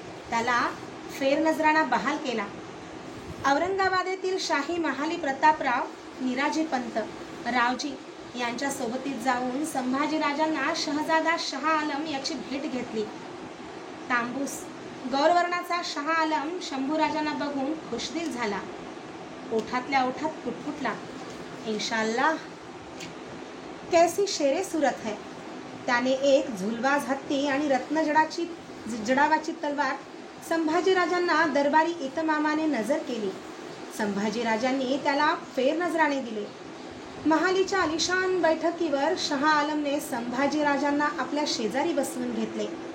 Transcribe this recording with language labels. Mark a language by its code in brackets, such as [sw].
[mr] त्याला फेरनजराणा बहाल केला. औरंगाबादेतील शाही महाली प्रतापराव, निराजीपंत, रावजी यांच्या सोबतीत जाऊन संभाजीराजांना शहजादा शहा आलम याची भेट घेतली. तांबूस गौरवर्णाचा शहा आलम शंभूराजांना बघून खुशदिल झाला. ओठातल्या ओठात पुटपुटला. [hi] इंशाल्लाह कैसी शेरे सूरत है. [mr] त्याने एक झुलवाज हत्ती आणि जडावाची तलवार संभाजीराजांना दरबारी इतमामाने नजर केली. संभाजीराजांनी त्याला फेरनजराणे दिले. महालीच्या आलिशान बैठकीवर शहा आलमने संभाजीराजांना आपल्या शेजारी बसवून घेतले.